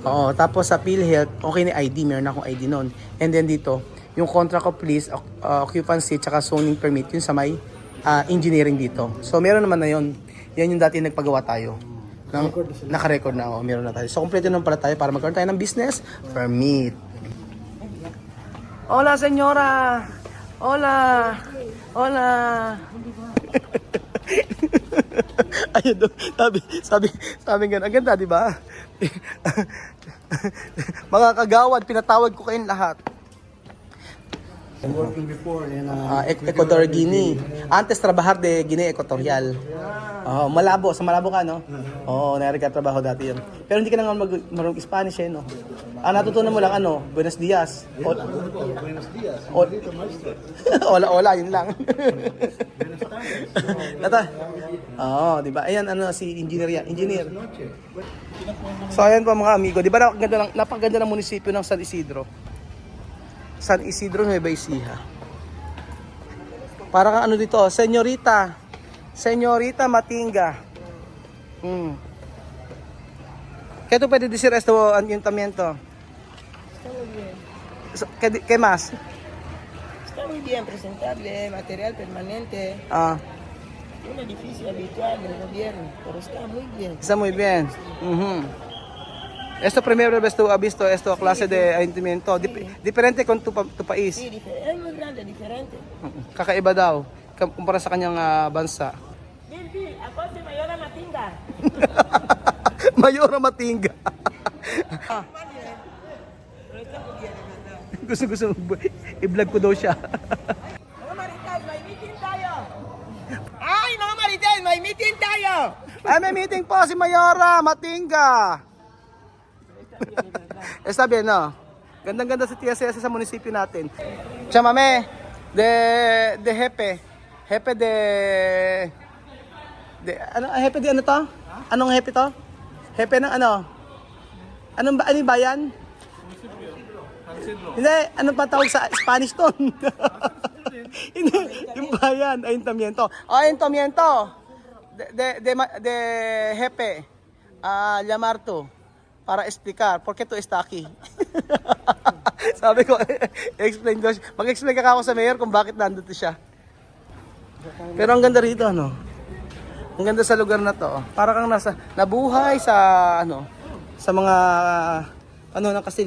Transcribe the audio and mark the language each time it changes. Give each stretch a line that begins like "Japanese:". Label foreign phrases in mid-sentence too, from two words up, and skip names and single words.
Filipino: Oo, tapos sa PhilHealth, okay na ID, meron akong ID noon. And then dito, yung
English: contract of lease,
Filipino: occupancy, tsaka zoning permit, yun sa may engineering dito. So, meron naman na yun. Yan yung dati nagpagawa tayo. Naka-record na, meron na tayo. So, kompleto naman pala tayo para magkaroon tayo ng business permit.
Spanish: Hola, señora! Hola! Hola!
Filipino: Ayun doon, sabi nga, ang ganda, di ba? Mga kagawad, pinatawag ko kayong lahat.
English: I'm working before in Ecuador, Guinea.
Spanish: Antes trabajar de Guinea Equatorial.
Filipino: Oh, Malabo, sa Malabo ka, no? Oo, trabaho dati yun. Pero hindi ka na marunong Spanish, no? Natutunan mo lang,
Spanish: Buenos Dias. Buenos Dias. Hola,
Filipino: yun lang. Di ba? Ayan, si engineer yan. Engineer. So, ayan po mga amigo. Di ba napakaganda ng munisipyo ng San Isidro? San Isidro, Nueva Ecija. Para kang dito, Señorita Matinga.
Spanish: ¿Qué tú puedes decir esto ayuntamiento? ¿Qué más? Está muy bien, presentable, material permanente, un edificio habitual del gobierno, pero está muy bien. Está muy bien. Esto primero vez tú has visto esto clase de ayuntamiento diferente con tu país. Sí, es muy grande, diferente.
Filipino: Kakaiba daw kumpara sa kanyang bansa. Bill, ako si Mayora Matinga. Mayora Matinga. Gusto i-vlog ko daw siya. Mga Marites, may meeting tayo! Ay, mga Marites, may meeting tayo! Ay, may meeting po si Mayora Matinga.
Spanish: Está bien, no?
Filipino: Gandang-ganda sa TSS sa munisipyo natin.
Spanish: Chamame, de jefe. Jefe de jefe de
Filipino: ano to? Anong jefe to? Jefe ng ano? Anong bayan? Hindi, anong patawag sa Spanish to? Hindi, yung bayan,
Spanish: ayuntamiento. Ayuntamiento. De jefe. Llamar to. Para explicar por qué tú está aquí.
Filipino: Sabi ko, explain ko. Mag-explain ka ako sa mayor kung bakit nandito siya. Pero ang ganda rito, Ang ganda sa lugar na to. Para kang nabuhay sa, sa mga, ng Kastila.